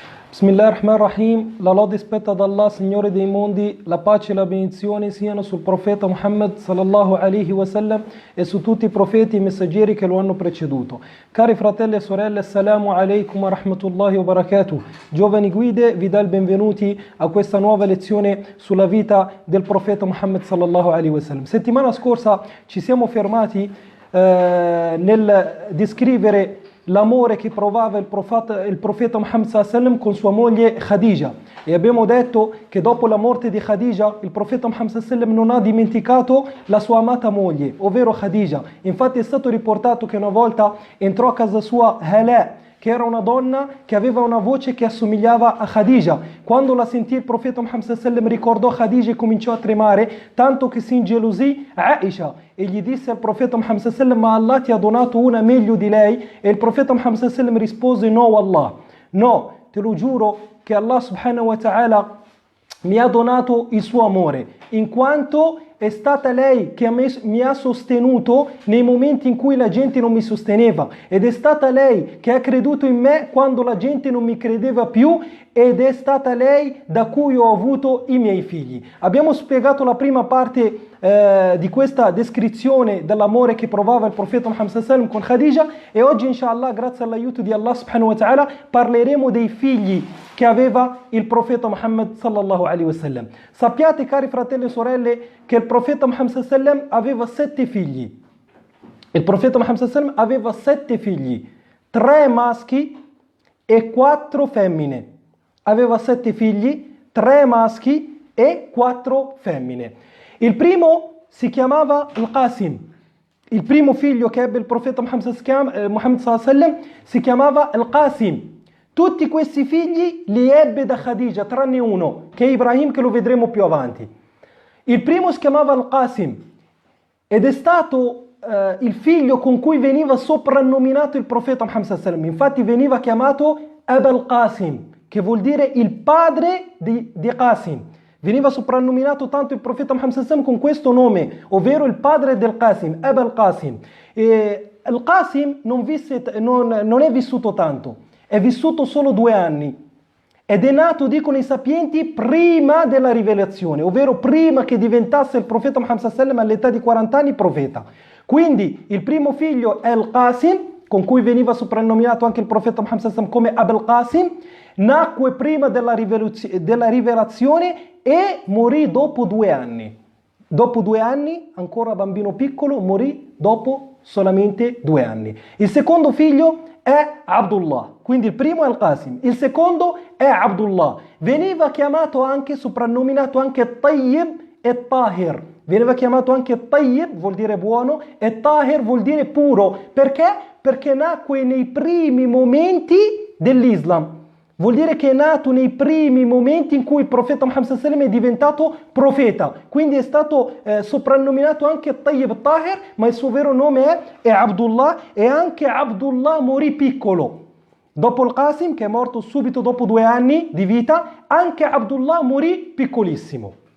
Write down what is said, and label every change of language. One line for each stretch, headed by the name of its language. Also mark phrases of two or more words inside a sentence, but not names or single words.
Arabic: Bismillahirrahmanirrahim,
Italian: la lode spetta ad Allah, Signore dei mondi, la pace e la benedizione siano sul profeta Muhammad
Arabic: صلى الله عليه وسلم
Italian: e su tutti i profeti e i messaggeri che lo hanno preceduto. Cari fratelli e sorelle,
Arabic: السلام عليكم ورحمة الله وبركاته.
Italian: Giovani guide, vi dà il benvenuti a questa nuova lezione sulla vita del profeta Muhammad
Arabic: صلى الله عليه وسلم.
Italian: Settimana scorsa ci siamo fermati nel descrivere l'amore che provava il profeta Muhammad
Arabic: صلى الله عليه وسلم
Italian: con sua moglie Khadija, e abbiamo detto che dopo la morte di Khadija il profeta Muhammad
Arabic: صلى الله عليه وسلم
Italian: non ha dimenticato la sua amata moglie, ovvero Khadija. Infatti è stato riportato che una volta entrò a casa sua Hala, che era una donna che aveva una voce che assomigliava a Khadija. Quando la sentì il profeta Muhammad
Arabic: صلى الله عليه وسلم
Italian: ricordò Khadija e cominciò a tremare, tanto che si ingelosì Aisha e gli disse al profeta Muhammad
Arabic: صلى الله عليه وسلم:
Italian: ma Allah ti ha donato una meglio di lei? E il profeta Muhammad
Arabic: صلى الله عليه وسلم
Italian: rispose: no Allah, no, te lo giuro che Allah
Arabic: سبحانه وتعالى
Italian: mi ha donato il suo amore, in quanto è stata lei che mi ha sostenuto nei momenti in cui la gente non mi sosteneva, ed è stata lei che ha creduto in me quando la gente non mi credeva più, ed è stata lei da cui ho avuto i miei figli. Abbiamo spiegato la prima parte di questa descrizione dell'amore che provava il profeta Muhammad
Arabic: صلى الله عليه وسلم
Italian: con Khadija, e oggi inshallah, grazie all'aiuto di Allah
Arabic: سبحانه وتعالى,
Italian: parleremo dei figli che aveva il profeta Muhammad
Arabic: صلى الله عليه وسلم.
Italian: Sappiate, cari fratelli e sorelle, che il profeta Muhammad
Arabic: صلى الله عليه وسلم
Italian: aveva 7 figli. Il profeta Muhammad
Arabic: صلى الله عليه وسلم
Italian: aveva 7 figli, 3 maschi e 4 femmine. Aveva 7 figli, 3 maschi e 4 femmine. Il primo si chiamava Al-Qasim. Il primo figlio che ebbe il profeta Muhammad
Arabic: صلى الله عليه وسلم
Italian: si chiamava Al-Qasim. Tutti questi figli li ebbe da Khadija, tranne uno, che è Ibrahim, che lo vedremo più avanti. Il primo si chiamava Al-Qasim ed è stato il figlio con cui veniva soprannominato il profeta Muhammad
Arabic: صلى الله عليه وسلم.
Italian: Infatti veniva chiamato Abul Qasim, che vuol dire il padre di Qasim. Veniva soprannominato tanto il profeta Muhammad
Arabic: صلى الله عليه وسلم
Italian: con questo nome, ovvero il padre del Qasim, Abul Qasim. E Al-Qasim non è vissuto tanto, è vissuto solo 2 anni. Ed è nato, dicono i sapienti, prima della rivelazione, ovvero prima che diventasse il profeta Muhammad
Arabic: صلى الله عليه وسلم
Italian: all'età di 40 anni profeta. Quindi il primo figlio è Al-Qasim, con cui veniva soprannominato anche il profeta Muhammad
Arabic: صلى الله عليه وسلم
Italian: come Abul Qasim. Nacque prima della rivelazione e morì dopo 2 anni. Dopo 2 anni, ancora bambino piccolo, morì dopo solamente 2 anni. Il secondo figlio è Abdullah, quindi il primo è Al-Qasim, il secondo è Abdullah. Veniva chiamato anche, soprannominato anche Tayyib e Tahir. Veniva chiamato anche Tayyib, vuol dire buono, e Tahir vuol dire puro. Perché? Perché nacque nei primi momenti dell'Islam. Vuol dire che è nato nei primi momenti in cui il profeta Muhammad
Arabic: صلى الله عليه وسلم
Italian: è diventato profeta. Quindi è stato soprannominato anche Tayyib Tahir, ma il suo vero nome è Abdullah, e anche Abdullah morì piccolo. Dopo il Qasim, che è morto subito dopo 2 anni di vita, anche Abdullah morì piccolissimo.